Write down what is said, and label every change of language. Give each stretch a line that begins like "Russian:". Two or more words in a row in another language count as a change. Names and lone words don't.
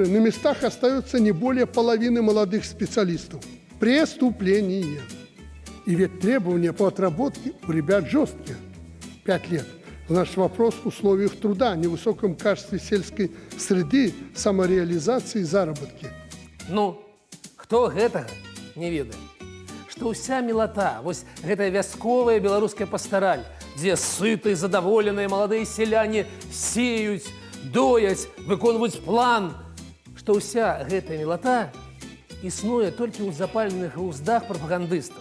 Russian: На местах остается не более половины молодых специалистов. Преступление. И ведь требования по отработке у ребят жесткие. 5 лет. Значит, вопрос в условиях труда, невысоком качестве сельской среды, самореализации и заработки.
Belarusian: Ну, хто гэтага не ведае? Што ўся мілата, вось гэтая вясковая беларуская пастараль, дзе сытыя, задаволеныя маладыя сяляне сеюць, дояць, выконваюць план, што ўся гэтая мілата існуе толькі ў запаленых глуздах прапагандыстаў.